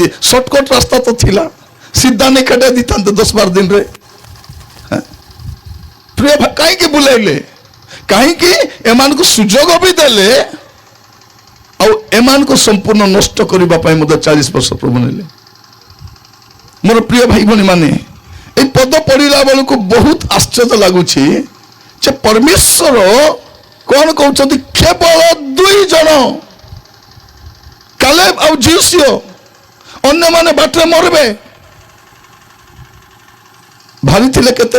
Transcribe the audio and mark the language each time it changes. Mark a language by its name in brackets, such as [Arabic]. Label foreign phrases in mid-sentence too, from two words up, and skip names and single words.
[Odia] ସର୍ଟକଟ ରାସ୍ତା ତ ଥିଲା, ସିଧା ନିକଟ ଦେଇଥାନ୍ତେ 10-12 ଦିନରେ। ପ୍ରିୟ କାହିଁକି ବୁଲାଇଲେ? କାହିଁକି ଏମାନଙ୍କୁ ସୁଯୋଗ ବି ଦେଲେ, ଆଉ ଏମାନଙ୍କୁ ସମ୍ପୂର୍ଣ୍ଣ ନଷ୍ଟ କରିବା ପାଇଁ ମଧ୍ୟ 40 ବର୍ଷ ପ୍ରଭୁ ନେଲେ। ମୋର ପ୍ରିୟ ଭାଇ ଭଉଣୀ ମାନେ, ଏଇ ପଦ ପଢ଼ିଲା বেলକୁ ବହୁତ ଆଶ୍ଚର୍ଯ୍ୟ ଲାଗୁଛି ଯେ ପରମେଶ୍ୱର କଣ କହୁଛନ୍ତି? କେବଳ 2 ଜଣ, କାଲେବ ଆଉ ଯୋଶୁଆ, ଅନ୍ୟମାନେ ବାଟରେ ମରିବେ। ଭାବିଥିଲେ କେତେ?